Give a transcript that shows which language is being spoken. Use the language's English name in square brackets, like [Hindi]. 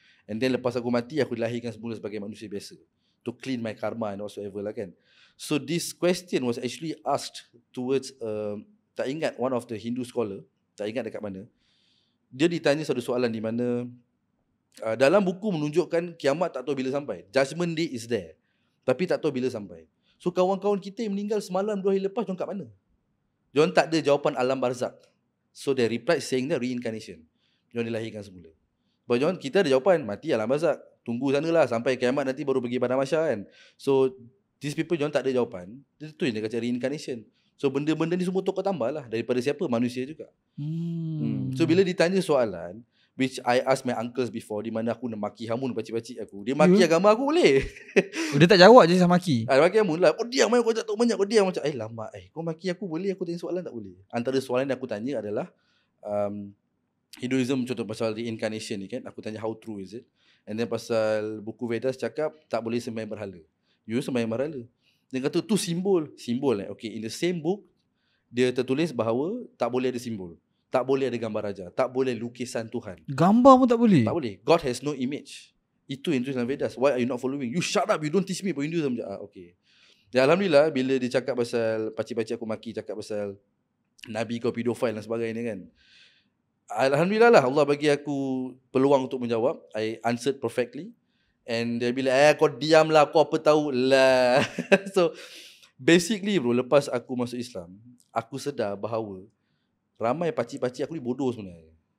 [English] And then [Malay] lepas aku mati, aku dilahirkan semula sebagai manusia biasa. [English] To clean my karma and whatsoever lah kan. So this question was actually asked towards [Malay] tak ingat [English] one of the Hindu scholar, [Malay] tak ingat dekat mana. Dia ditanya satu soalan di mana dalam buku menunjukkan kiamat tak tahu bila sampai. [English] Judgment day is there. [Malay] Tapi tak tahu bila sampai. So kawan-kawan kita yang meninggal semalam 2 hari lepas, diorang kat mana? Diorang tak ada jawapan alam barzak. [English] So they replied saying that reincarnation. [Malay] Diorang dilahirkan semula. Sebab kita ada jawapan, mati alam barzak. Tunggu sanalah sampai kiamat nanti baru pergi padang mahsyar kan. [English] So these people [Malay] diorang tak ada jawapan. Itu yang dia kata reincarnation. So benda-benda ni semua tokoh tambah lah. Daripada siapa? Manusia juga. So bila ditanya soalan, [English] which I asked my uncles before, [Malay] di mana aku nak maki hamun pakcik-pakcik aku. Dia maki agama aku boleh. Dia tak jawab je sama maki. Maki hamun lah. Kau diam, kau tak tahu banyak. Kau diam macam, lama. Kau maki aku boleh, aku tanya soalan tak boleh. Antara soalan yang aku tanya adalah Hinduism contoh pasal reincarnation ni kan. Aku tanya [English] how true is it. [Malay] And then pasal buku Vedas cakap tak boleh sembahyang berhala. You sembahyang berhala. Dia kata tu simbol. [English] Okay, in the same book [Malay] dia tertulis bahawa tak boleh ada simbol. Tak boleh ada gambar raja. Tak boleh lukisan Tuhan. Gambar pun tak boleh? Tak boleh. [English] God has no image. [Malay] Itu yang tulis dalam Vedas. [English] Why are you not following? You shut up. You don't teach me about Hinduism. [Malay] Okay. Dan Alhamdulillah bila dia cakap pasal pakcik-pakcik aku maki cakap pasal Nabi kau pedofile dan sebagainya kan. Alhamdulillah lah Allah bagi aku peluang untuk menjawab. [English] I answered perfectly. [Malay] And dia bila kau diam lah, kau apa tahu lah. So basically bro, lepas aku masuk Islam, aku sedar bahawa ramai pakcik-pakcik aku ni bodoh sebenarnya.